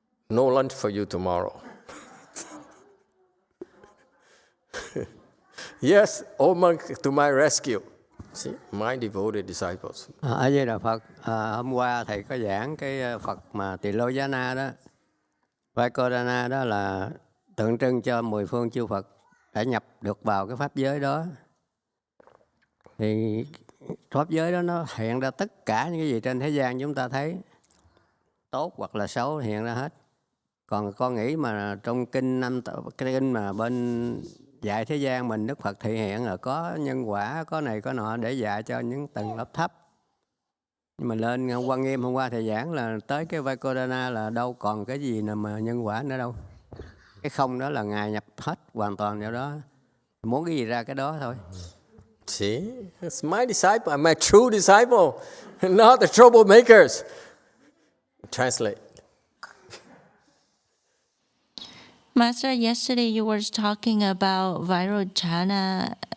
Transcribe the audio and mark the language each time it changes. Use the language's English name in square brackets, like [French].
[English] No lunch for you tomorrow. Yes, O monk, to my rescue. See, my devoted disciples. [Vietnamese] A Di Đà Phật, hôm qua thầy có giảng cái Phật mà Tỳ Lô Giá Na đó, Vaikodana đó là tượng trưng cho 10 phương chư Phật đã nhập được vào cái pháp giới đó. Thì pháp giới đó nó hiện ra tất cả những cái gì trên thế gian chúng ta thấy, tốt hoặc là xấu hiện ra hết. Còn con nghĩ mà trong cái kinh mà bên dạy thế gian mình, Đức Phật thể hiện là có nhân quả, có này có nọ để dạy cho những tầng lớp thấp. Nhưng mà lên Quan Nghiêm hôm qua thầy giảng là tới cái Vaikodana là đâu còn cái gì nào mà nhân quả nữa đâu. Cái không đó là Ngài nhập hết hoàn toàn vào đó. Muốn cái gì ra cái đó thôi. [English] See, it's my disciple, my true disciple, not the troublemakers. Translate. Master, yesterday you were talking about Vairocana,